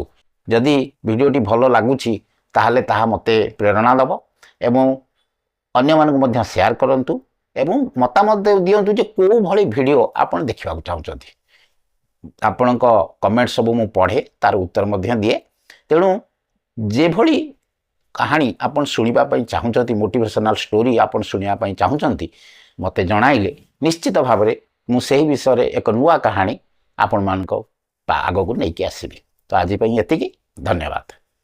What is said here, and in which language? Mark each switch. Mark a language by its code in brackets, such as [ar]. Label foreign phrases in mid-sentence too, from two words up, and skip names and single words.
[or] ଯଦି ଭିଡିଓଟି ଭଲ ଲାଗୁଛି ତାହାଲେ ତାହା ମତେ ପ୍ରେରଣା ଦବ ଏବଂ ଅନ୍ୟ ମାନଙ୍କୁ ମଧ୍ୟ ସେୟାର କରନ୍ତୁ ଏବଂ ମତାମତ ଦିଅନ୍ତୁ ଯେ କେଉଁ ଭଳି ଭିଡିଓ ଆପଣ ଦେଖିବାକୁ ଚାହୁଁଛନ୍ତି। ଆପଣ କମେଣ୍ଟ ସବୁ ମୁଁ ପଢ଼େ, ତାର ଉତ୍ତର ମଧ୍ୟ ଦିଏ। ତେଣୁ ଯେଉଁ ଭଳି କାହାଣୀ ଆପଣ ଶୁଣିବା ପାଇଁ ଚାହୁଁଛନ୍ତି, [en] motivational story [or] ଆପଣ ଶୁଣିବା ପାଇଁ ଚାହୁଁଛନ୍ତି, ମତେ ଜଣାଇଲେ ନିଶ୍ଚିତ ଭାବ ରେ ମୁଁ ସେହି ବିଷୟରେ ଏକ ନୂଆ କାହାଣୀ ଆପଣମାନଙ୍କ ଆଗକୁ ନେଇକି ଆସିବି। ତ ଆଜି ପାଇଁ ଏତିକି। ଧନ୍ୟବାଦ।